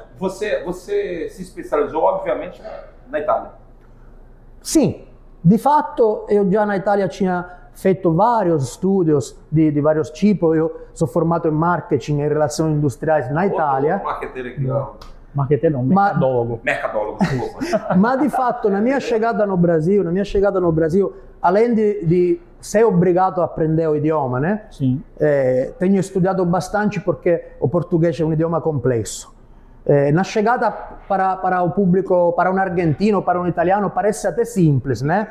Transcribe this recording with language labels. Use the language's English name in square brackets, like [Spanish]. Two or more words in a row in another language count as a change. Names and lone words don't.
[Portuguese] Você se especializou, obviamente, na Itália. Sim. De fato, eu já na Itália tinha feito vários estudos de vários tipos. Eu sou formado em marketing e relações industriais na Itália. Marqueteiro aqui, ó. Marqueteiro não, mercadólogo. Mercadólogo, desculpa. [Italian] Ma di fatto, [Portuguese] na minha chegada no Brasil, além de ser obrigado a aprender o idioma, né? Sim. Tenho estudado bastante porque o português é um idioma complexo. Na chegada para o público, para um argentino, para um italiano, parece até simples, né?